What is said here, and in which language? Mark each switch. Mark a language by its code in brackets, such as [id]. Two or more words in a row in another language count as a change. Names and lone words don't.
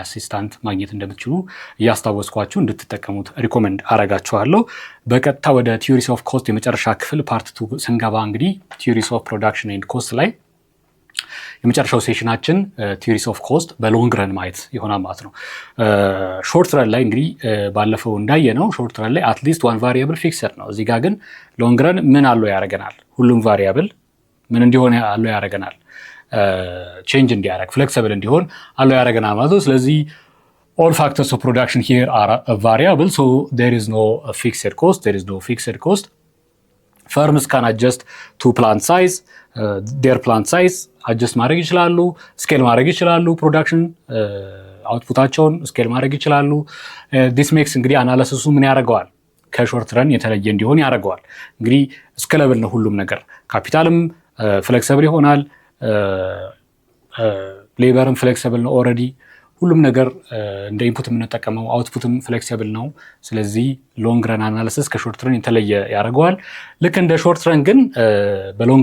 [am] አሲስታንት ማግኘት እንደምትችሉ እያስታወስኳችሁ እንድትጠቀሙት ሪኮመንድ አረጋችኋለሁ። በቀጥታ ወደ [en] theories of cost [am] የመጨረሻ ክፍል ፓርት 2 ስንገባ እንግዲህ [en] theories of production and cost [am] ላይ የመጨረሻው ሴሽናችን [en] theories of cost በ long run [am] ማየት ይሆናል ማለት ነው። [en] short run [am] ላይ እንግዲህ ባለፈው እንዳየነው [en] short run [am] ላይ [en] at least one variable fixed [am] ነው። እዚህ ጋር ግን [en] long run [am] ምን አለው ያደርገናል? ሁሉም ቫሪያብል ምን እንዲሆን አለው ያደርገናል? ቼንጅ እንዲያደርግ ፍሌክሲብል እንዲሆን አለው ያደርገናል ማለት ነው። ስለዚህ [en] all factors of production here are variable, so there is no fixed cost. Firms can adjust to plant size, their plant size adjust [am] ማድረግ ይችላሉ፣ ስኬል ማድረግ ይችላሉ፣ ፕሮዳክሽን አውትፑታቸውን ስኬል ማድረግ ይችላሉ። [en] this makes [am] እንግዲህ አናሊሲሱ ምን ያደርገዋል? [en] ከ short run [am] የተለየ እንዲሆን ያደርገዋል። እንግዲህ ስኬለብል ነው ሁሉም ነገር፣ ካፒታልም ፍሌክሲብል ይሆናል፣ ሌበርም ፍሌክሲብል ነው። ኦልሬዲ ሁሉም ነገር እንደ ኢንፑት የምንጠቀመው አውትፑትም ፍሌክሲብል ነው። ስለዚህ [en] long run analysis ከ short run [am] የተለየ ያደርገዋል። ልክ እንደ [en] short run [am] ግን በሎንግ